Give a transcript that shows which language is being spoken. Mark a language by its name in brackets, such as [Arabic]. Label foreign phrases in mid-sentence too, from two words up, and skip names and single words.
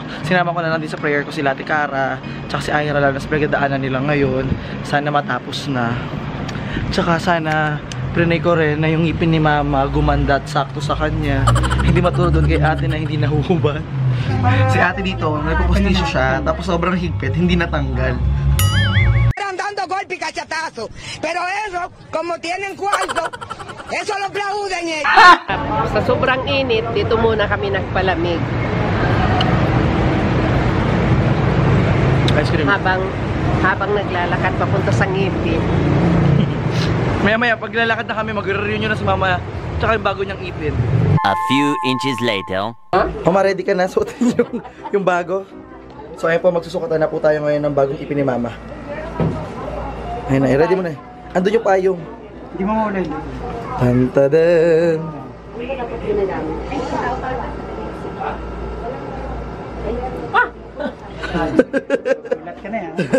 [Filipino] Sinama ko na lang din sa prayer ko si Ate Cara, tsaka si Ira, lalo na sa pinagdadaanan nila ngayon. Sana matapos na. Tsaka sana prinay ko rin na yung ngipin ni mama gumanda at sakto sa kanya. Hindi matulad doon kay ate na hindi nahuhubad. Si ate dito, nagpupustiso siya, tapos sobrang higpit, hindi natanggal. [Spanish] Dando golpe y cachatazo, pero eso, como tienen cuarto, eso lo aplauden ellos. [Filipino] Sa sobrang init, dito muna kami nagpalamig. [English] Ice cream. [Filipino] Habang naglalakad papunta sa ngipin. Maya-maya, pag lalakad na kami, mag-reunion na si mama, tsaka yung bago niyang ipin. [English] A few inches later. [Filipino] Mama, ready ka na? Suotin yung bago. So ayun po, magsusukatan na po tayo ngayon ng bagong ipin ni mama. Ayun na, ready mo na. Andun yung payong. Hindi mo muna yun. Tantadan. Ulat ka na yan.